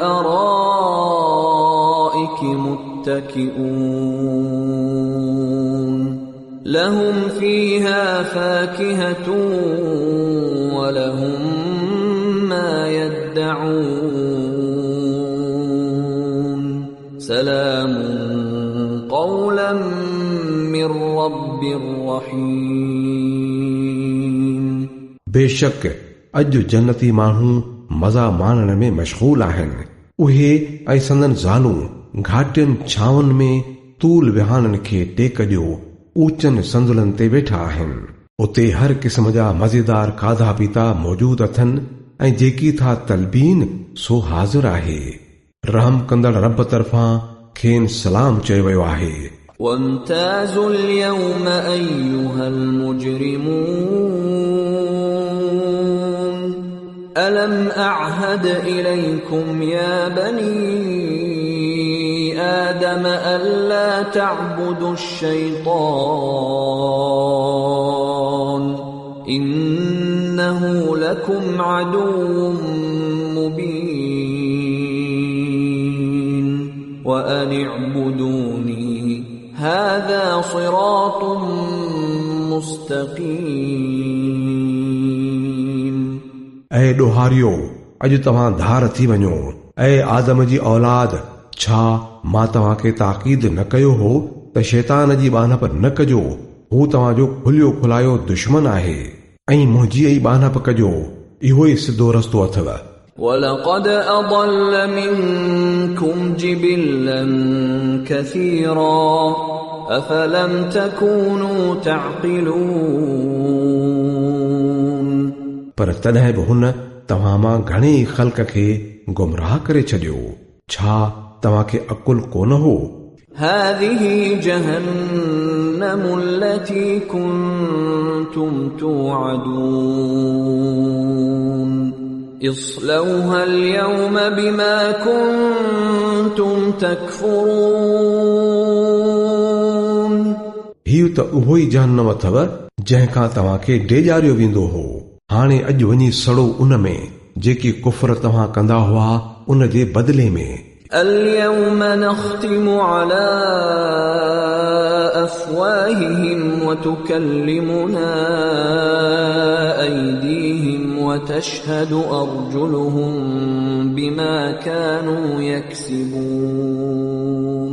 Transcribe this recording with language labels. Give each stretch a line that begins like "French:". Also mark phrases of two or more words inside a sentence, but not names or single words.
Arabic: الأرائك متكئون لهم فيها فاكهة ولهم ما يدعون سلام قولا من رب رحيم
Sindhi: बेशक अॼु जन्नती माण्हू मज़ा माणण में मशगूल आहिनि उहे ऐं संदन ज़ालूं घाटियुनि छांवनि में तूल विहाननि खे टेक ॾियो ऊचनि संदुलनि ते वेठा आहिनि उते हर क़िस्म जा मज़ेदार खाधा पीता मौजूद अथनि ऐं जेकी था तलबीन सो हाज़िर आहे रहम कंदड़ रब तरफ़ां खेनि सलाम चयो वियो आहे
Arabic: وامتازوا اليوم أيها المجرمون ألم أعهد إليكم يا بني آدم ألا تعبدوا الشيطان إنه لكم عدو مبين وأن اعبدوني هذا صراط مستقيم
Sindhi: ऐं ॾोहारियो अॼु तव्हां धार थी वञो ऐं आदम जी औलाद छा मां तव्हांखे ताक़ीद न कयो हो त शैतान जी बानप न कजो हू तव्हांजो खुलियो खुलायो दुश्मन आहे ऐं मुंहिंजी ई बानप कजो इहो ई सिधो रस्तो अथव
Arabic: وَلَقَدْ أَضَلَّ مِنكُمْ جِبِلًّا كَثِيرًا أَفَلَمْ تَكُونُوا تَعْقِلُونَ
Sindhi: पर तॾहिं बि हुन तव्हां मां घणे ख़ल्क़ खे गुमराह करे छॾियो छा तव्हांखे अकुल कोन हो
Arabic: هذه جهنم التي كنتم توعدون اصلوها اليوم بما كنتم تكفرون
Sindhi: हीउ त उहो ई जहन्नम अथव जंहिंखां तव्हांखे डेॼारियो वेंदो हो हाणे अॼु वञी सड़ो उन में जेकी कुफर तव्हां कंदा हुआ उन जे बदिले में
Arabic: اليوم نختم على أفواههم وتكلمنا أيديهم وتشهد أرجلهم بما كانوا يكسبون